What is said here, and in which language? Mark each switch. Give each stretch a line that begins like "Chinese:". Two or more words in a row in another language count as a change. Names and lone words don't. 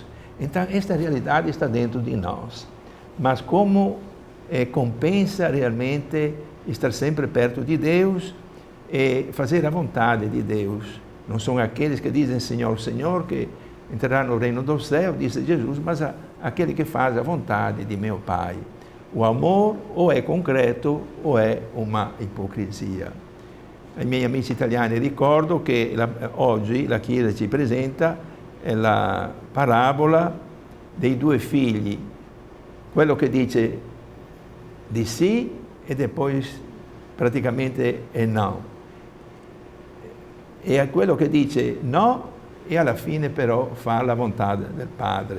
Portuguese: Então, esta realidade está dentro de nós. Mas como compensa realmente estar sempre perto de Deus e fazer a vontade de Deus. não são aqueles que dizem Senhor, Senhor, que entrarão no reino do céu, disse Jesus, mas aquele que faz a vontade de meu Pai. O amor ou é concreto ou é uma ipocrisia.
Italian: Ai miei amici italiani ricordo che oggi la Chiesa ci presenta la parabola dei due figli, quello che dice di sì e poi praticamente è no, e a quello che dice no e alla fine però fa la volontà del Padre.